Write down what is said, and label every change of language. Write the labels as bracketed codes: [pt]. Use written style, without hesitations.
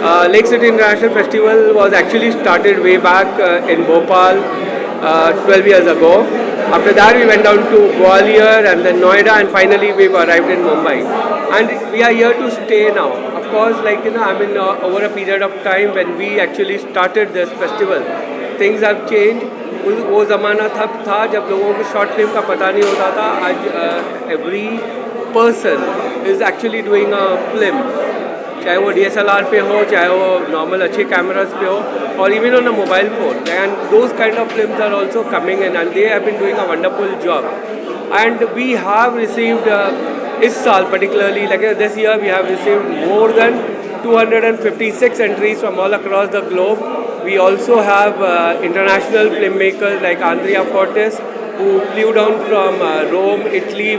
[en] Lake City International Festival was actually started way back in Bhopal 12 years ago. After that we went down to Gwalior and then Noida, and finally we've arrived in Mumbai. And we are here to stay now. Of course, like I mean over a period of time when we actually started this festival, things have changed. [hi] वो ज़माना था जब लोगों को short film का पता नहीं होता था. [en] आज every person is actually doing a film, [hi] चाहे वो DSLR पे हो, चाहे वो नॉर्मल अच्छे कैमरास पे हो, [en] और even on a mobile phone. And those kind of films are also coming in and they have been doing a wonderful job. And we have received [hi] इस साल [en] particularly, like this year we have received more than 256 entries from all across the globe. We also have international filmmakers like Andrea Fortes, who flew down from Rome, Italy.